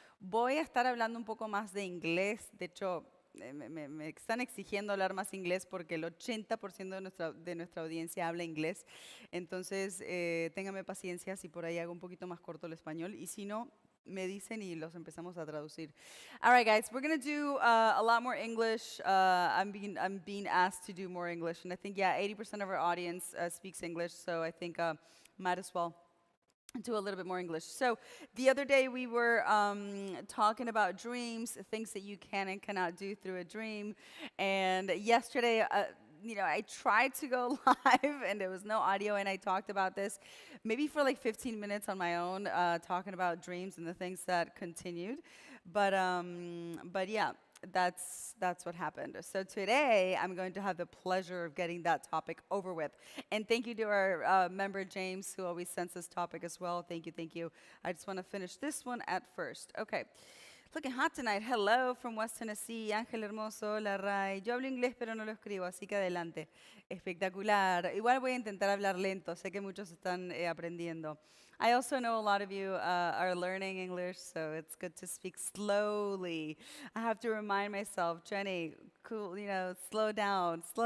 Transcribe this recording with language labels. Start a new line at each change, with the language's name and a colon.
Spanish: Voy a estar hablando un poco más de inglés. De hecho, me están exigiendo hablar más inglés porque el 80% de nuestra audiencia habla inglés. Entonces, ténganme paciencia si por ahí hago un poquito más corto el español. Y si no, me dicen y los empezamos a traducir.
English: All right, guys, we're gonna do a lot more English. I'm being asked to do more English, and I think 80% of our audience speaks English, so I think might as well do a little bit more English. So the other day we were talking about dreams, things that you can and cannot do through a dream, and yesterday. I tried to go live and there was no audio, and I talked about this maybe for like 15 minutes on my own, talking about dreams and the things that continued. But yeah, that's what happened. So today I'm going to have the pleasure of getting that topic over with. And thank you to our member James, who always sends this topic as well. Thank you. I just want to finish this one at first. Okay. Looking hot tonight. Hello from West Tennessee.
Spanish: Ángel Hermoso, la Ray. Yo hablo inglés, pero no lo escribo, así que adelante. Espectacular. Igual voy a intentar hablar lento. Sé que muchos están aprendiendo.
English: I also know a lot of you are learning English, so it's good to speak slowly. I have to remind myself, Jenny, cool, slow down.